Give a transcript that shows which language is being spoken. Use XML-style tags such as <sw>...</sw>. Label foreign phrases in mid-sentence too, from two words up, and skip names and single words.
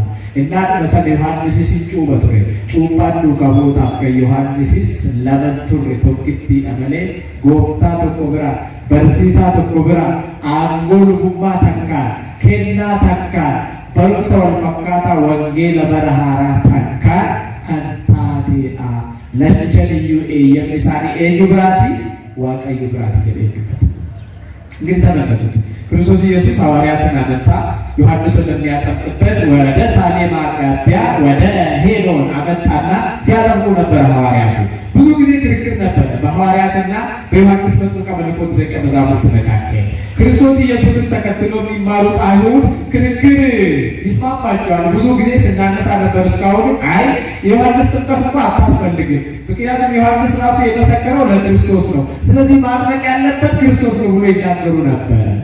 <om>Innaadhuma sana Yohaannisis hin cuuba ture. Cuuphaan duukaa bu'ootaaf kan Yohaannisis lama turre tokkittiidha malee gooftaa tokko biraa barsiisaa tokko biraa aangoo lubummaa takkaan kennaa takkaan barumsa wal fakkaataa wangeela bara haaraa takkaan kan taateedha. Lachan iyyuu eeyyamni isaanii eenyu biraati? waaqayyo biraati jedhee dubbata.</om> <am>እንግዲህ ተመልከቱት ክርስቶስ ኢየሱስ ሐዋርያትን አመጣ። ዮሐንስን የሚያጠምቅበት ወደ ሳሌም አቅራቢያ ወደ ሄኖን አመጣና ሲያጠምቁ ነበር ሐዋርያቱ። ብዙ ጊዜ ክርክር ነበር በሐዋርያትና በዮሐንስ መጥምቀ መለኮት ደቀ መዛሙርት መካከል። ክርስቶስ ኢየሱስን ተከትሎ የሚማሩት አይሁድ ክርክር ይስማማቸዋል። ብዙ ጊዜ ስናነሳ ነበር እስካሁን አይ የዮሐንስ ጥምቀት እንኳ አታስፈልግም፣ ምክንያቱም ዮሐንስ ራሱ የመሰከረው ለክርስቶስ ነው፣ ስለዚህ ማድረግ ያለበት ክርስቶስ ነው ብሎ ይናገሩ ነበር።</am>